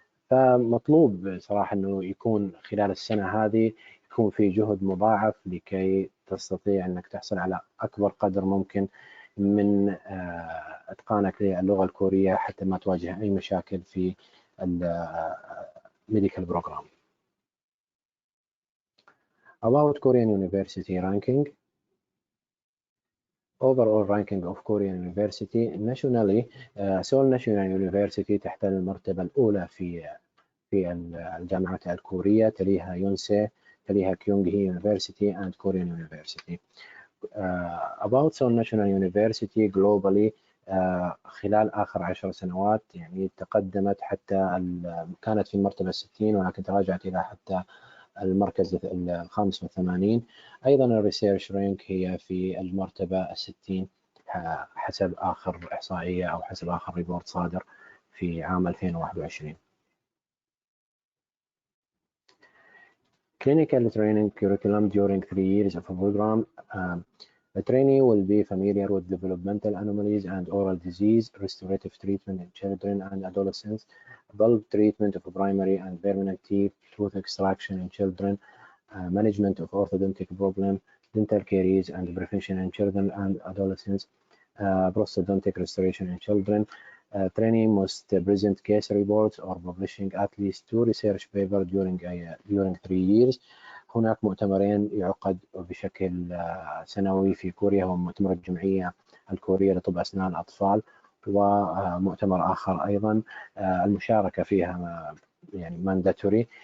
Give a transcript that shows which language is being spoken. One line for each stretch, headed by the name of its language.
Arabic: فمطلوب صراحة أنه يكون خلال السنة هذه يكون في جهد مضاعف لكي تستطيع أنك تحصل على أكبر قدر ممكن من إتقانك للغة الكورية حتى ما تواجه أي مشاكل في الميديكال بروجرام.
English: About Korean University ranking. Overall ranking of Korean University nationally, Seoul National University
Arabic: تحتل المرتبة الأولى في الجامعات الكورية، تليها يونسي، تليها كيونغ هي
English: University and Korean University. About Seoul National University globally
Arabic: خلال آخر 10 سنوات يعني تقدمت حتى كانت في المرتبة 60 ولكن تراجعت إلى حتى المركز 85. أيضا الريسيرش رانك هي في المرتبة 60 حسب آخر إحصائية أو حسب آخر ريبورت صادر في عام 2021.
English: Clinical training curriculum during 3 years of a program. The trainee will be familiar with developmental anomalies and oral disease, restorative treatment in children and adolescents, bulb treatment of primary and permanent teeth, tooth extraction in children, management of orthodontic problem, dental caries and prevention in children and adolescents, prosthodontic restoration in children. Trainee must present case reports or publishing at least 2 research papers during 3 years.
Arabic: هناك مؤتمرين يعقد بشكل سنوي في كوريا، هو مؤتمر الجمعية الكورية لطب أسنان الأطفال، ومؤتمر آخر أيضا المشاركة فيها يعني mandatory.